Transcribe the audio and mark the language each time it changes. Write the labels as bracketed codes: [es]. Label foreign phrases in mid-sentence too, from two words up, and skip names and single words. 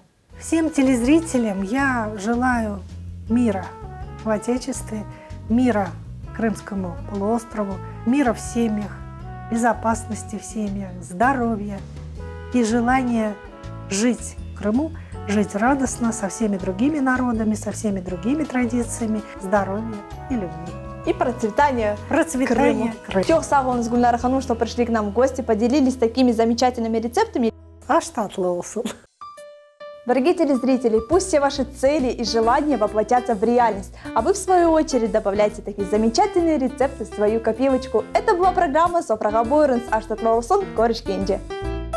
[ru] Всем телезрителям я желаю мира в Отечестве, мира Крымскому полуострову, мира в семьях, безопасности в семьях, здоровья и желания жить в Крыму, жить радостно со всеми другими народами, со всеми другими традициями, здоровья и любви. И процветания Процветания Крыма. [crh] Çok sağ olun Гульнара Ханум, [ru] что пришли к нам в гости, поделились такими замечательными рецептами. [crh] Аш татлы olsun. [ru] Дорогие телезрители, пусть все ваши цели и желания воплотятся в реальность, а вы в свою очередь добавляйте такие замечательные рецепты в свою копилочку. Это была программа «Сofraga Buyurunuz», [crh] Аш татлы olsun, [ru] Корочки Инди.